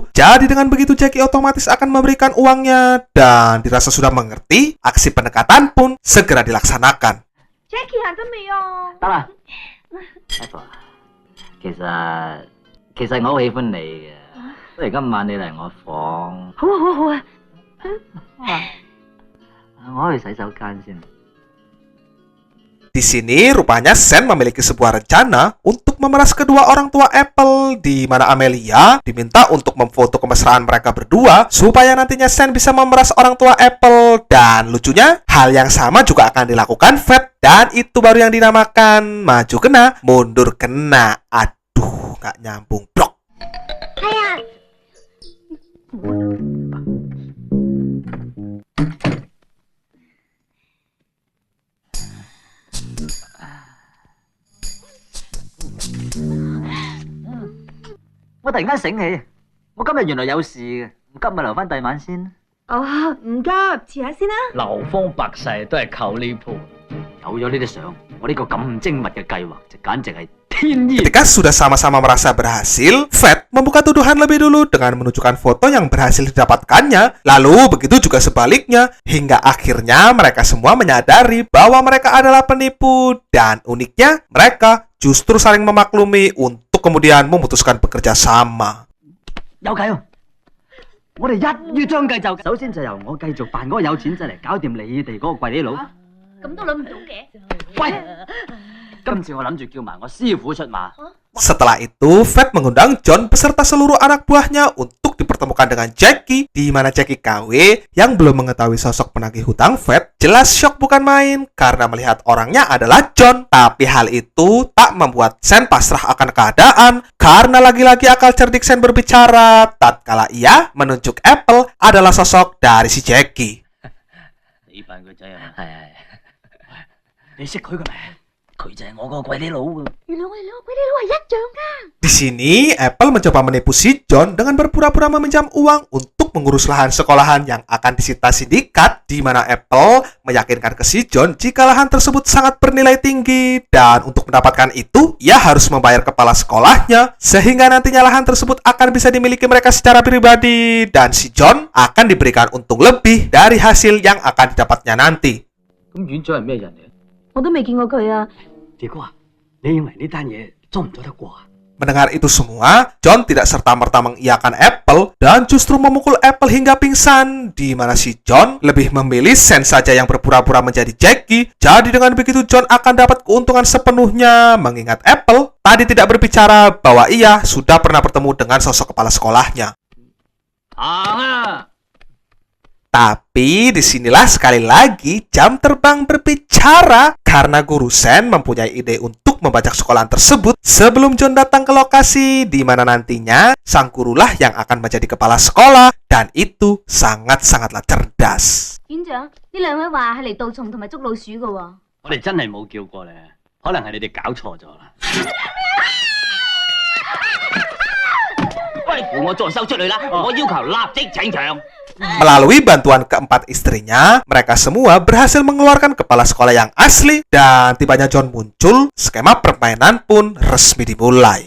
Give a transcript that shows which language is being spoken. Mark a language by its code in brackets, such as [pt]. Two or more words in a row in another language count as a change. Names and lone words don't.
[id] Jadi dengan begitu Jacky otomatis akan memberikan uangnya, dan dirasa sudah mengerti, aksi pendekatan pun segera dilaksanakan. [yue] Jacky 行得未啊？得啦，Apple，其實我好喜歡你嘅，不如今晚你嚟我房。好啊，好啊，好啊。我去洗手間先。 [id] Di sini rupanya Sen memiliki sebuah rencana untuk memeras kedua orang tua Apple, di mana Amelia diminta untuk memfoto kemesraan mereka berdua supaya nantinya Sen bisa memeras orang tua Apple. Dan lucunya, hal yang sama juga akan dilakukan Fat, dan itu baru yang dinamakan maju kena, mundur kena. Aduh, nggak nyambung, brok. [yue] 係啊。我突然間醒起，我今日原來有事嘅，唔急咪留翻第晚先。哦，唔急，遲下先啦。流芳百世都係靠呢鋪。有咗呢啲相，我呢個咁精密嘅計劃就簡直係天意。 [id] Ketika sudah sama-sama merasa berhasil, Fat membuka tuduhan lebih dulu dengan menunjukkan foto yang berhasil didapatkannya. Lalu begitu juga sebaliknya, hingga akhirnya mereka semua menyadari bahwa mereka adalah penipu. Dan uniknya, mereka justru saling memaklumi untuk kemudian memutuskan bekerja sama. [yue] 有計喎！我哋一於將計就計，首先就由我繼續扮嗰個有錢仔嚟搞掂你哋嗰個櫃底佬。咁都諗唔到嘅。喂，今次我諗住叫埋我師傅出馬。 [id] Setelah itu, Fat mengundang John beserta seluruh anak buahnya untuk dipertemukan dengan Jacky, di mana Jacky KW yang belum mengetahui sosok penagih hutang Fat jelas syok bukan main karena melihat orangnya adalah John. Tapi hal itu tak membuat Sen pasrah akan keadaan karena lagi-lagi akal cerdik Sen berbicara tatkala ia menunjuk Apple adalah sosok dari si Jacky. [yue] 你扮個仔啊？係。你識佢嘅咩？佢就係我個櫃底佬㗎。原來我哋兩個鬼啲佬係一樣㗎。 [id] Di sini, Apple mencoba menipu si John dengan berpura-pura meminjam uang untuk mengurus lahan sekolahan yang akan disita sindikat, di mana Apple meyakinkan ke si John jika lahan tersebut sangat bernilai tinggi, dan untuk mendapatkan itu, ia harus membayar kepala sekolahnya, sehingga nantinya lahan tersebut akan bisa dimiliki mereka secara pribadi, dan si John akan diberikan untung lebih dari hasil yang akan didapatnya nanti. [yue] 咁院長係咩人嚟？我都未見過佢啊。傑哥啊，你認為呢單嘢做唔做得過啊？ [id] Mendengar itu semua, John tidak serta-merta mengiyakan Apple dan justru memukul Apple hingga pingsan, di mana si John lebih memilih Sen saja yang berpura-pura menjadi Jacky. Jadi dengan begitu John akan dapat keuntungan sepenuhnya, mengingat Apple tadi tidak berbicara bahwa ia sudah pernah bertemu dengan sosok kepala sekolahnya. Tapi disinilah sekali lagi jam terbang berbicara karena guru Sen mempunyai ide untuk membajak sekolahan tersebut sebelum John datang ke lokasi, di mana nantinya sang gurulah yang akan menjadi kepala sekolah, dan itu sangat-sangatlah cerdas. [yue] 院長，呢兩位話係嚟盜蟲同埋捉老鼠嘅喎。我哋真係冇叫過你，可能係你哋搞錯咗啦。喂，扶我助手出嚟啦！我要求立即請場。 [id] Melalui bantuan keempat istrinya, mereka semua berhasil mengeluarkan kepala sekolah yang asli dan tibanya John muncul, skema permainan pun resmi dimulai.